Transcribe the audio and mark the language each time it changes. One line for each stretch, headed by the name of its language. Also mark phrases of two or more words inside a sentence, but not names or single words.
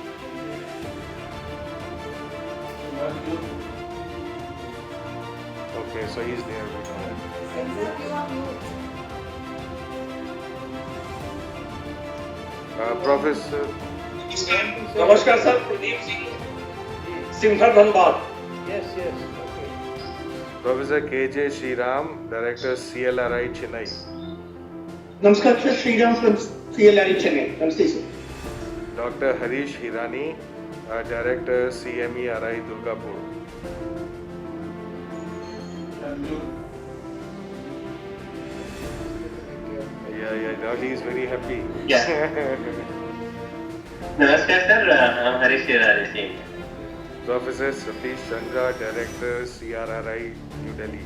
English: Okay, so he's there. Professor. Namaskar, sir. Pradeep Singh, Simhar Dhanbad. Yes, okay. Professor K.J. Shriram, Director CLRI Chennai. Namaskar, sir. Shriram from CLRI Chennai. Namaste, sir. Dr. Harish Hirani, Director CMERI Durgapur. Yeah, now he is very happy. Yeah. Namaskar, sir. I'm Harish Hirani. Professor Satish Chandra, Director CRRI New Delhi.